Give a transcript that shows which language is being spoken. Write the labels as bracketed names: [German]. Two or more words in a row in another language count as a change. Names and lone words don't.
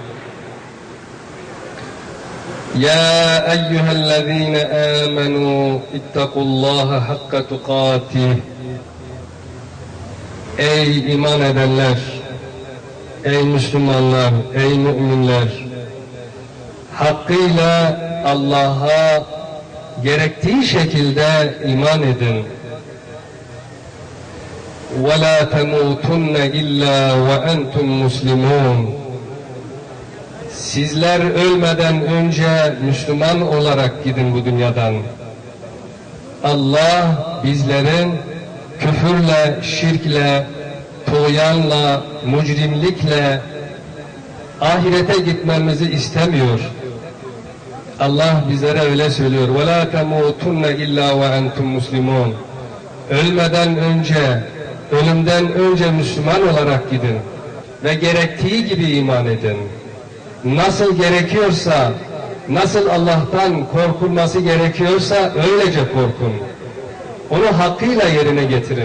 [Arabic] يا أيها الذين آمنوا اتقوا الله حق تقاته. [Turkish] Ey iman edenler, ey Müslümanlar, ey müminler, hakkıyla Allah'a gerektiği şekilde iman edin. [Arabic] وَلَا تَمُوتُنَّ إِلَّا وَأَنْتُمْ مُسْلِمُونَ. [Turkish] Sizler ölmeden önce Müslüman olarak gidin bu dünyadan. Allah bizlerin küfürle, şirkle, tuğyanla, mücrimlikle ahirete gitmemizi istemiyor. Allah bizlere öyle söylüyor. [Arabic] وَلَا تَمُوتُنَّ إِلَّا وَأَنْتُمْ مُسْلِمُونَ. [Turkish] Ölmeden önce, ölümden önce Müslüman olarak gidin ve gerektiği gibi iman edin. Nasıl gerekiyorsa, nasıl Allah'tan korkulması gerekiyorsa öylece korkun. Onu hakkıyla yerine getirin.